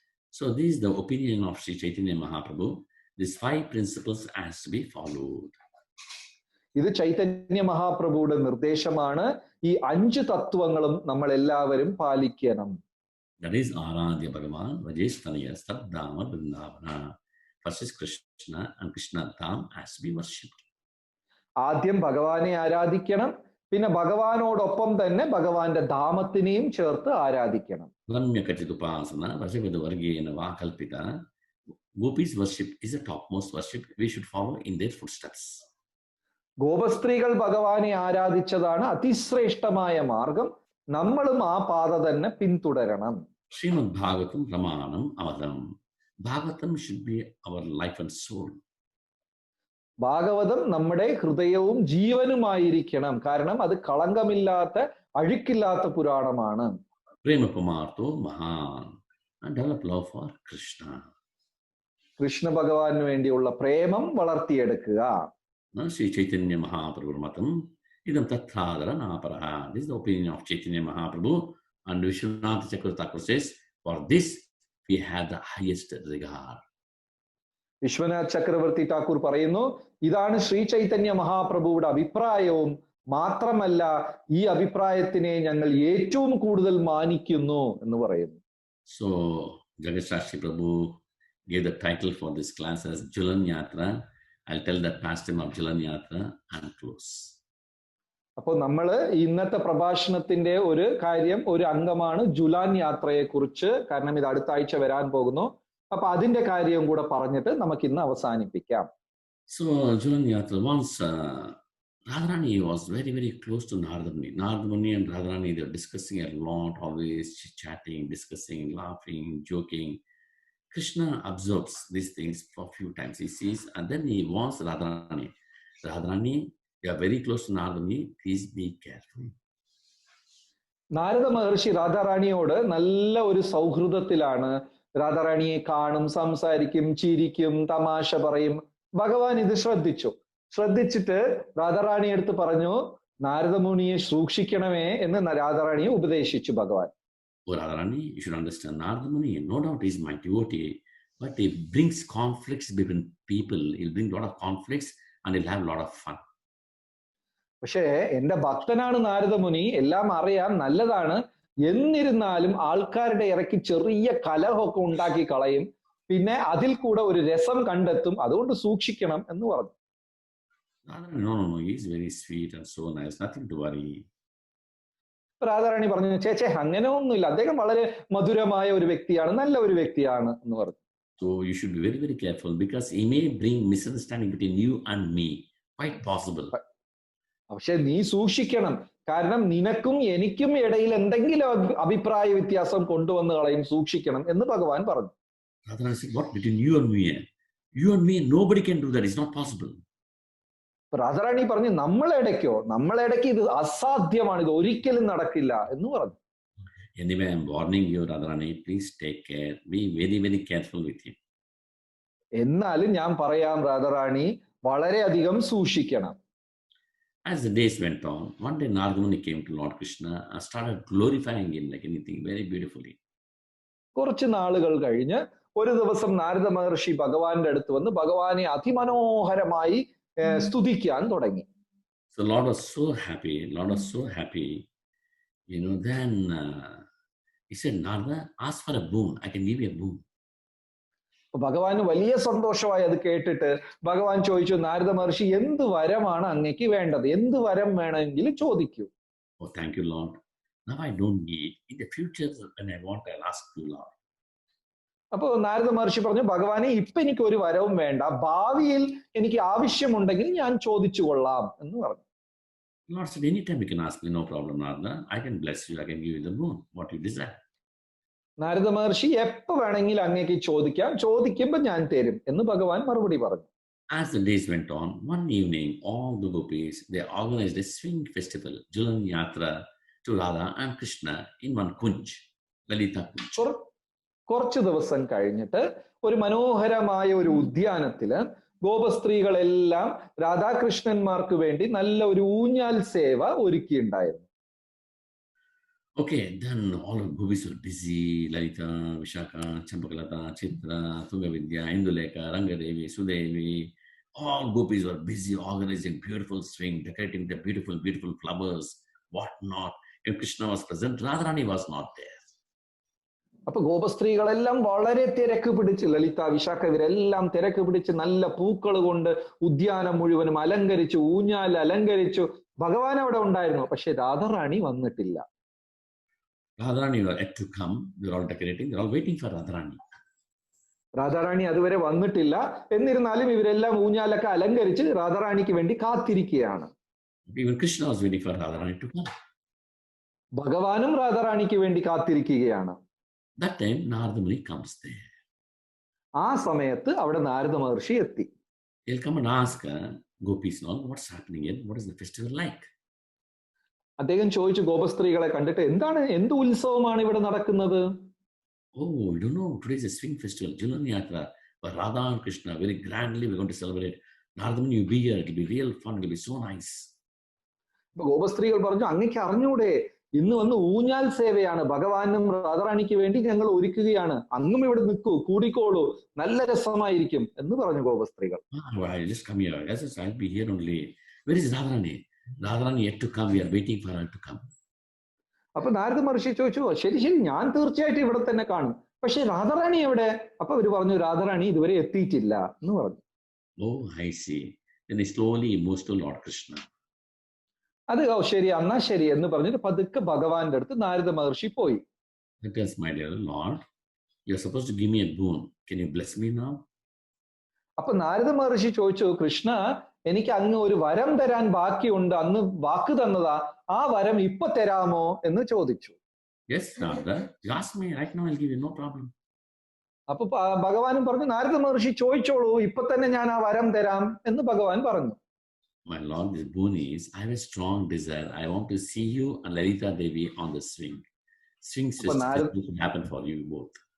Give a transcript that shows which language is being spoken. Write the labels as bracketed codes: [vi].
[en] So, this is the opinion of Sri Chaitanya Mahaprabhu. These 5 principles has to be followed. [ml] ഇത് ചൈതന്യ മഹാപ്രഭുയുടെ നിർദ്ദേശമാണ്. ഈ 5 തത്വങ്ങളും നമ്മൾ എല്ലാവരും പാലിക്കണം. [en] That is [sa] Aradhya Bhagavan Vajesthaniya Saddama Vrindavana. [en] First is Krishna, and Krishna Dham has to be worshipped. [ml] ആദ്യം ഭഗവാനെ ആരാധിക്കണം, പിന്നെ ഭഗവാനോടൊപ്പം തന്നെ ഭഗവാന്റെ ധാമത്തിനെയും ചേർത്ത് ആരാധിക്കണം. [sa] Ramya Katidupasana, Vajavadu Vargena Vakalpita. [en] Gopis worship is the topmost worship. We should follow in their footsteps. [ml] ഗോപസ്ത്രീകൾ ഭഗവാനെ ആരാധിച്ചതാണ് അതിശ്രേഷ്ഠമായ മാർഗം. നമ്മളും ആ പാത തന്നെ പിന്തുടരണം. [sa] Srimad Bhagavatam Ramanam Avadam. [en] Bhagavatam should be our life and soul. [ml] Bhagavatam നമ്മുടെ ഹൃദയവും ജീവനുമായിരിക്കണം. കാരണം അത് കളങ്കമില്ലാത്ത അഴുക്കില്ലാത്ത പുരാണമാണ്. [sa] Prema Pamartho Mahan. [en] And develop love for Krishna. [ml] Krishna ഭഗവാന് വേണ്ടിയുള്ള പ്രേമം വളർത്തിയെടുക്കുക. [sa] Sri Chaitanya Mahaprabhu Matam idam tathadara naparaha. [en] This is the opinion of Chaitanya Mahaprabhu, and Vishwanath Chakravarti Thakur says, for this we have the highest regard. [ml] Vishwanath ചക്രവർത്തി ഠാക്കൂർ പറയുന്നു, ഇതാണ് ശ്രീ ചൈതന്യ മഹാപ്രഭുവിടെ അഭിപ്രായവും. മാത്രമല്ല, ഈ അഭിപ്രായത്തിനെ ഞങ്ങൾ ഏറ്റവും കൂടുതൽ മാനിക്കുന്നു എന്ന് പറയുന്നു. [en] So Jagat Shastri Prabhu gave the title for this class as Julan Yatra. I'll tell that pastime of Julan Yatra and close. [ml] അപ്പോൾ നമ്മൾ ഇന്നത്തെ പ്രഭാഷണത്തിന്റെ ഒരു അംഗമാണ് ജുലാൻ യാത്രയെ കുറിച്ച്. കാരണം ഇത് അടുത്ത ആഴ്ച വരാൻ പോകുന്നു. അപ്പൊ അതിന്റെ കാര്യം കൂടെ പറഞ്ഞിട്ട് നമുക്ക് ഇന്ന് അവസാനിപ്പിക്കാം. [en] So Julan Yatra, once Radharani was very, very close to Narada Muni. Narada Muni and Radharani, they were discussing a lot, always chatting, discussing, laughing, joking. Krishna observes these things for a few times. He sees, and then he warns Radharani. Radharani, you are very close to Narada Muni. Please be careful. [ml] Narada മഹർഷി രാധാറാണിയോട് നല്ല ഒരു സൗഹൃദത്തിലാണ്. രാധാറാണിയെ കാണും, സംസാരിക്കും, ചിരിക്കും, തമാശ പറയും. ഭഗവാൻ ഇത് ശ്രദ്ധിച്ചിട്ട് രാധാറാണി എടുത്ത് പറഞ്ഞു, നാരദമുനിയെ സൂക്ഷിക്കണമേ എന്ന് രാധാറാണിയെ ഉപദേശിച്ചു ഭഗവാൻ. [en] Oh, Radharani, you should understand, Narada Muni, no doubt is my devotee, but he brings conflicts between people. He'll bring a lot of conflicts and he'll have a lot of fun. [ml] പക്ഷേ എന്റെ ഭക്തനാണ് നാരദമുനി, എല്ലാം അറിയാം, നല്ലതാണ്. എന്നിരുന്നാലും ആൾക്കാരുടെ ഇടയ്ക്ക് ചെറിയ കലഹമൊക്കെ ഉണ്ടാക്കി കളയും. പിന്നെ അതിൽ കൂടെ ഒരു രസം കണ്ടെത്തും. അതുകൊണ്ട് സൂക്ഷിക്കണം എന്ന് പറഞ്ഞു. [en] No, he's very sweet and so nice. Nothing to worry. [ml] Radha Rani പറഞ്ഞു, ചേച്ചേ അങ്ങനെ ഒന്നുമില്ല, അദ്ദേഹം വളരെ മധുരമായ ഒരു വ്യക്തിയാണ്, നല്ല ഒരു വ്യക്തിയാണ് എന്ന് പറഞ്ഞു. [en] So you should be very, very careful because he may bring misunderstanding between you and me. Quite possible. [ml] പക്ഷെ നീ സൂക്ഷിക്കണം, കാരണം നിനക്കും എനിക്കും ഇടയിൽ എന്തെങ്കിലും അഭിപ്രായ വ്യത്യാസം കൊണ്ടുവന്ന് കളയും, സൂക്ഷിക്കണം എന്ന് ഭഗവാൻ പറഞ്ഞു. [en] Radharani said, what between you and me? You and me, nobody can do that. It's not possible. [ml] Radha Rani പറഞ്ഞു, നമ്മളിടയ്ക്ക് ഇത് അസാധ്യമാണ്, ഇത് ഒരിക്കലും നടക്കില്ല എന്ന് പറഞ്ഞു. [en] Anyway, I'm warning you, Radharani, please take care. Be very, very careful with him. [ml] എന്നാലും ഞാൻ പറയാം രാധാറാണി, വളരെയധികം സൂക്ഷിക്കണം. [en] As the days went on, one day Narada Muni came to Lord Krishna and started glorifying him like anything very beautifully. [ml] കുറച്ച് നാളുകൾ കഴിഞ്ഞ് ഒരു ദിവസം നാരദ മഹർഷി ഭഗവാന്റെ അടുത്ത് വന്ന് ഭഗവാനെ അതിമനോഹരമായി സ്തുതിക്കാൻ തുടങ്ങി. [en] So Lord was so happy. Then he said, Narada, ask for a boon. I can give you a boon. [ml] ഭഗവാന് വലിയ സന്തോഷമായി അത് കേട്ടിട്ട് ഭഗവാൻ ചോദിച്ചു, നാരദ മഹർഷി, എന്ത് വരമാണ് അങ്ങേക്ക് വേണ്ടത്? എന്ത് വരം വേണമെങ്കിലും ചോദിക്കൂ. [en] Oh, thank you, Lord. Now I don't need. In the future, when I want, I'll ask you, Lord. [ml] അപ്പൊ നാരദ മഹർഷി പറഞ്ഞു, ഭഗവാനെ, ഇപ്പൊ എനിക്ക് ഒരു വരവും വേണ്ട, ഭാവിയിൽ എനിക്ക് ആവശ്യമുണ്ടെങ്കിൽ ഞാൻ ചോദിച്ചു കൊള്ളാം എന്ന് പറഞ്ഞു. [en] Lord said, anytime you can ask me, no problem, Narada. I can bless you. I can give you the boon, what you desire. [ml] Narada മഹർഷി, എപ്പോ വേണമെങ്കിലും അങ്ങേക്ക് ചോദിക്കാം, ചോദിക്കുമ്പോ ഞാൻ തരും എന്ന് ഭഗവാൻ മറുപടി പറഞ്ഞു. [en] As the days went on, one evening, all the gopis, they organized a swing festival, Julan Yatra, to Radha and Krishna in one kunj, Lalita Kunj. [ml] കുറച്ച് ദിവസം കഴിഞ്ഞിട്ട് ഒരു മനോഹരമായ ഒരു ഉദ്യാനത്തില് ഗോപസ്ത്രീകളെല്ലാം രാധാകൃഷ്ണന്മാർക്ക് വേണ്ടി നല്ല ഒരു ഊഞ്ഞാൽ സേവ ഒരുക്കിയിട്ടുണ്ടായിരുന്നു. [en] Okay, then all of gopis were busy. Lalita, Vishaka, Champakalata, Chitra, Tungavidya, Induleka, Rangadevi, Sudevi. All gopis were busy organizing beautiful swing, decorating the beautiful, beautiful flowers, whatnot. If Krishna was present, Radharani was not there. [ml] അപ്പൊ ഗോപസ്ത്രീകളെല്ലാം വളരെ തിരക്ക് പിടിച്ച്, ലളിത വിശാഖ ഇവരെല്ലാം തിരക്ക് പിടിച്ച് നല്ല പൂക്കൾ കൊണ്ട് ഉദ്യാനം മുഴുവനും അലങ്കരിച്ചു, ഊഞ്ഞാൽ അലങ്കരിച്ചു. ഭഗവാൻ അവിടെ ഉണ്ടായിരുന്നു, പക്ഷെ രാധാറാണി വന്നിട്ടില്ല. [en] Radharani were yet to come. They're all decorating. They're all waiting for Radharani. [ml] Radha Rani അതുവരെ വന്നിട്ടില്ല. എന്നിരുന്നാലും ഇവരെല്ലാം ഊഞ്ഞാലൊക്കെ അലങ്കരിച്ച് രാധാറാണിക്ക് വേണ്ടി കാത്തിരിക്കുകയാണ്. [en] Even Krishna was waiting for Radharani to come. [ml] ഭഗവാനും രാധാറാണിക്ക് വേണ്ടി കാത്തിരിക്കുകയാണ്. [en] That time, Narada Muni comes there. [ml] ആ സമയത്ത് അവിടെ നാരദ മഹർഷി എത്തി. [en] He'll come and ask gopis, what's happening here? What is the festival like? [ml] അദ്ദേഹം ചോദിച്ചു ഗോപസ്ത്രീകളെ കണ്ടിട്ട്, എന്ത് ഉത്സവമാണ് ഇവിടെ നടക്കുന്നത്? [en] Oh, you don't know, today is a swing festival, Julan Yatra, for Radha and Krishna, very grandly we're going to celebrate. Narada Muni, you be here, it'll be real fun, it'll be so nice. [ml] ഗോപസ്ത്രീകൾ പറഞ്ഞു, അങ്ങേക്ക് അറിഞ്ഞൂടെ, ഇന്ന് വന്ന് ഊഞ്ഞാൽ സേവയാണ്, ഭഗവാനും രാധാറാണിക്ക് വേണ്ടി ഞങ്ങൾ ഒരുക്കുകയാണ്, അങ്ങും ഇവിടെ നിൽക്കൂ, കൂടിക്കോളൂ, നല്ല രസമായിരിക്കും എന്ന് പറഞ്ഞു ഗോപസ്ത്രീകൾ. [en] I'll just come here. I'll be here only. Where is Radharani? Radharani yet to come. We are waiting for her to come. [ml] അപ്പൊ നാരദ മഹർഷി ചോദിച്ചു, ശരി ശരി, ഞാൻ തീർച്ചയായിട്ടും ഇവിടെ തന്നെ കാണും, പക്ഷെ രാധാറാണി എവിടെ? അപ്പൊ അവര് പറഞ്ഞു, രാധാറാണി ഇതുവരെ എത്തിയിട്ടില്ല എന്ന് പറഞ്ഞു. [en] Oh, I see. Then he slowly moves to Lord Krishna. [ml] അത് ശരി, എന്നാ ശരി എന്ന് പറഞ്ഞിട്ട് പതുക്കെ ഭഗവാന്റെ അടുത്ത് നാരദ മഹർഷി പോയി. [en] He tells, my dear Lord, you're supposed to give me a boon. Can you bless me now? [ml] അപ്പൊ നാരദ മഹർഷി ചോദിച്ചു, കൃഷ്ണ, എനിക്ക് അങ്ങ് ഒരു വരം തരാൻ ബാക്കിയുണ്ട്, അന്ന് വാക്ക് തന്നതാ, ആ വരം ഇപ്പൊ തരാമോ എന്ന് ചോദിച്ചു. [en] Yes, Radha. You ask me right now, I'll give you, no problem. [ml] അപ്പൊ ഭഗവാനും പറഞ്ഞു, നാരദ മഹർഷി ചോദിച്ചോളൂ, ഇപ്പൊ തന്നെ ഞാൻ ആ വരം തരാം എന്ന് ഭഗവാൻ പറഞ്ഞു. [en] My Lord, this boon is, I have a strong desire. I want to see you and Lalita Devi on the swing. Swing festival will happen for you both.